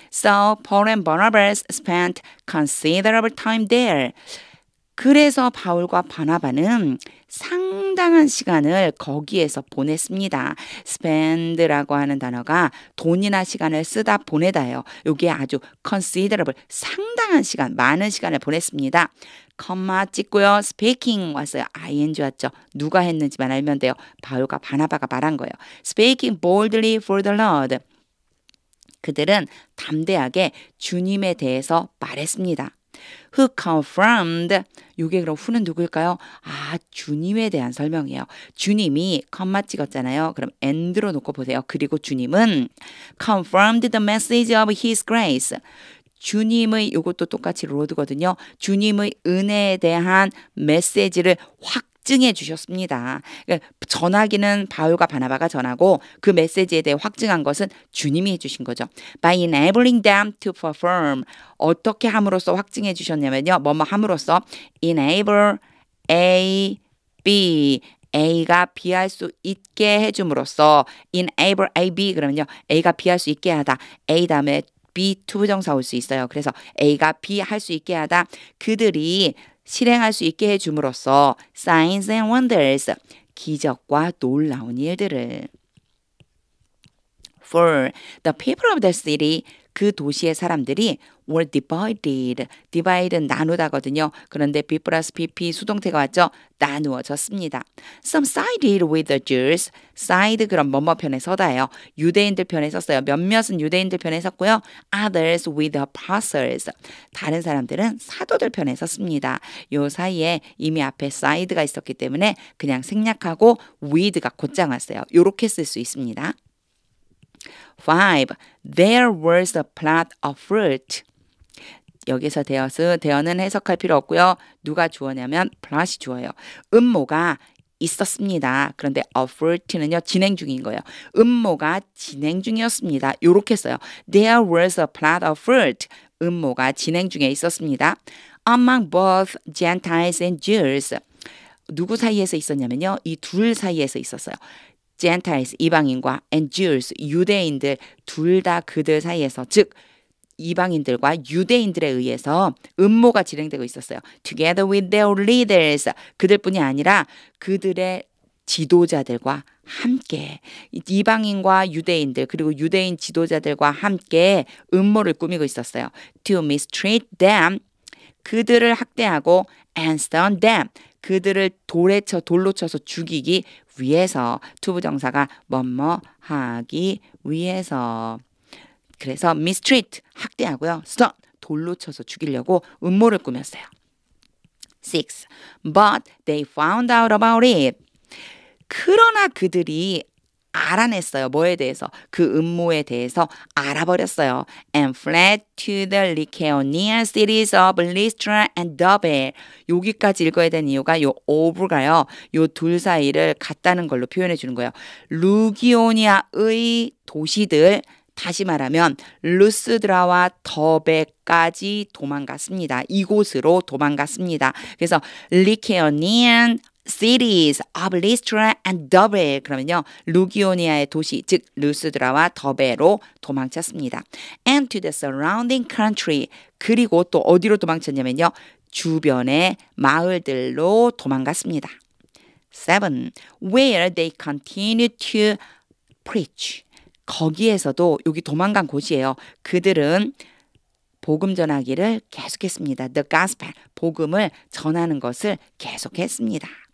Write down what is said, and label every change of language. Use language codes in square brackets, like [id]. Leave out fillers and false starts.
[en] So Paul and Barnabas spent considerable time there. [ko] 그래서 바울과 바나바는 상당한 시간을 거기에서 보냈습니다. spend라고 하는 단어가 돈이나 시간을 쓰다 보내다예요. 이게 아주 considerable, 상당한 시간, 많은 시간을 보냈습니다. 컴마 찍고요. speaking 왔어요. ing 왔죠. 누가 했는지만 알면 돼요. 바울과 바나바가 말한 거예요. [en] speaking boldly for the Lord. [ko] 그들은 담대하게 주님에 대해서 말했습니다. [en] Who confirmed, [ko] 이게 그럼 who는 누구일까요? 주님에 대한 설명이에요. 주님이 컴마 찍었잖아요. 그럼 and로 놓고 보세요. 그리고 주님은 [en] confirmed the message of his grace. [ko] 주님의, 이것도 똑같이 로드거든요. 주님의 은혜에 대한 메시지를 확증해 주셨습니다. 그러니까 전하기는 바울과 바나바가 전하고 그 메시지에 대해 확증한 것은 주님이 해주신 거죠. [en] By enabling them to perform. [ko] 어떻게 함으로써 확증해 주셨냐면요. 뭐뭐 함으로써 enable A, B. A가 B할 수 있게 해줌으로써 enable A, B 그러면요. A가 B할 수 있게 하다. A 다음에 B 투부정사 올 수 있어요. 그래서 A가 B 할 수 있게 하다. 그들이 실행할 수 있게 해줌으로써 [en] signs and wonders, [ko] 기적과 놀라운 일들을. 4. [en] The people of the city, [ko] 그 도시의 사람들이 [en] were divided [ko] 는 나누다거든요. 그런데 B 플러스 PP 수동태가 왔죠. 나누어졌습니다. [en] Some sided with the Jews. [ko] side 그럼 뭐뭐 편에 서다예요. 유대인들 편에 섰어요. 몇몇은 유대인들 편에 섰고요. [en] Others with the apostles. [ko] 다른 사람들은 사도들 편에 섰습니다. 요 사이에 이미 앞에 side가 있었기 때문에 그냥 생략하고 with가 곧장 왔어요. 요렇게 쓸 수 있습니다. 5. [en] There was a plot of fruit. [ko] 여기서 대어는 해석할 필요 없고요. 누가 주어냐면 plot이 주어요. 음모가 있었습니다. 그런데 a fruit는요. 진행 중인 거예요. 음모가 진행 중이었습니다. 요렇게 써요. [en] There was a plot of fruit. [ko] 음모가 진행 중에 있었습니다. [en] Among both Gentiles and Jews. [ko] 누구 사이에서 있었냐면요. 이 둘 사이에서 있었어요. Gentiles, 이방인과 [en] and Jews, [ko] 유대인들 둘 다 그들 사이에서, 즉 이방인들과 유대인들에 의해서 음모가 진행되고 있었어요. [en] Together with their leaders, [ko] 그들뿐이 아니라 그들의 지도자들과 함께, 이방인과 유대인들 그리고 유대인 지도자들과 함께 음모를 꾸미고 있었어요. [en] To mistreat them, [ko] 그들을 학대하고 [en] and stone them. [ko] 그들을 돌로 쳐서 죽이기 위해서. 투부정사가 뭐뭐 하기 위해서. 그래서 mistreat 학대하고요. stone 돌로 쳐서 죽이려고 음모를 꾸몄어요. 6. [en] But they found out about it. [ko] 그러나 그들이 알아냈어요. 뭐에 대해서? 그 음모에 대해서 알아버렸어요. [en] And fled to the Lycaonian cities of Lystra and Derbe. [ko] 여기까지 읽어야 되는 이유가 요 of가요. 요 둘 사이를 같다는 걸로 표현해 주는 거예요. 루기오니아의 도시들, 다시 말하면 루스드라와 더베까지 도망갔습니다. 이곳으로 도망갔습니다. [en] 그래서 Lycaonian cities of Lystra and Derbe. [ko] 그러면요, 루기오니아의 도시, 즉 루스드라와 더베로 도망쳤습니다. [en] And to the surrounding country. [ko] 그리고 또 어디로 도망쳤냐면요, 주변의 마을들로 도망갔습니다. 7. [en] Where they continued to preach. [ko] 거기에서도, 여기 도망간 곳이에요. 그들은 복음 전하기를 계속했습니다. The gospel, 복음을 전하는 것을 계속했습니다.